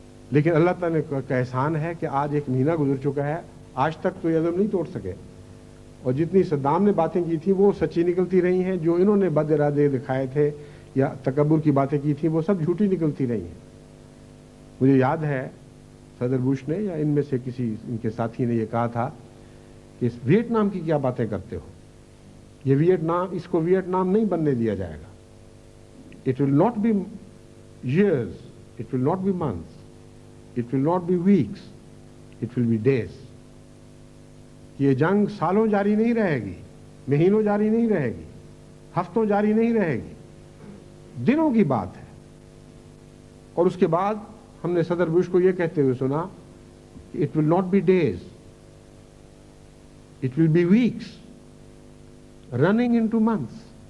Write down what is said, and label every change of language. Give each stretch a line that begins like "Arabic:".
Urdu: لیکن اللہ تعالیٰ کا احسان ہے کہ آج 1 مہینہ گزر چکا ہے، آج تک تو یہ عزم نہیں توڑ سکے، اور جتنی صدام نے باتیں کی تھیں وہ سچی نکلتی رہی ہیں، جو انہوں نے بد ارادے دکھائے تھے یا تکبر کی باتیں کی تھیں وہ سب جھوٹی نکلتی رہی ہیں. مجھے یاد ہے صدر بش نے یا ان میں سے کسی ان کے ساتھی نے یہ کہا تھا کہ اس ویتنام کی کیا باتیں کرتے ہو، یہ ویتنام، اس کو ویتنام نہیں بننے دیا جائے گا.
English: It will not be years, it will not be months, it will not be weeks, it will be days.
Urdu: کہ یہ جنگ سالوں جاری نہیں رہے گی، مہینوں جاری نہیں رہے گی، ہفتوں جاری نہیں رہے گی، دنوں کی بات ہے۔ اور اس کے بعد ہم نے صدر بش کو یہ کہتے ہوئے سنا کہ
English: It will not be days, it will be weeks running into months.